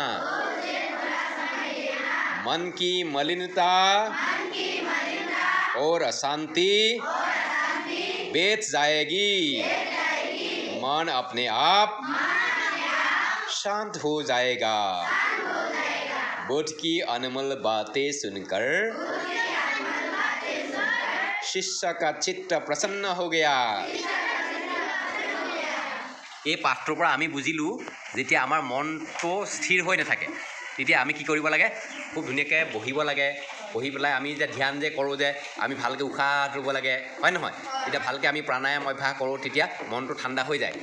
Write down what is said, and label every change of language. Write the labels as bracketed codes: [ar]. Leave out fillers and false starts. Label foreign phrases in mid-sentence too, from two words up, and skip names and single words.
[hi] मन की मलिनता और अशांति बैठ जाएगी। मन अपने आप शांत हो जाएगा। बुद्ध की अनमोल बातें सुनकर शिष्य का चित्त प्रसन्न हो गया। [as] এই পাঠটোৰ পৰা আমি বুজিলোঁ, যেতিয়া আমাৰ মনটো স্থিৰ হৈ নাথাকে তেতিয়া আমি কি কৰিব লাগে, খুব ধুনীয়াকৈ বহিব লাগে। বহি পেলাই আমি যে ধ্যান যে কৰোঁ, যে আমি ভালকৈ উশাহ ল'ব লাগে, হয় নহয়? তেতিয়া ভালকৈ আমি প্ৰাণায়াম অভ্যাস কৰোঁ, তেতিয়া মনটো ঠাণ্ডা হৈ যায়।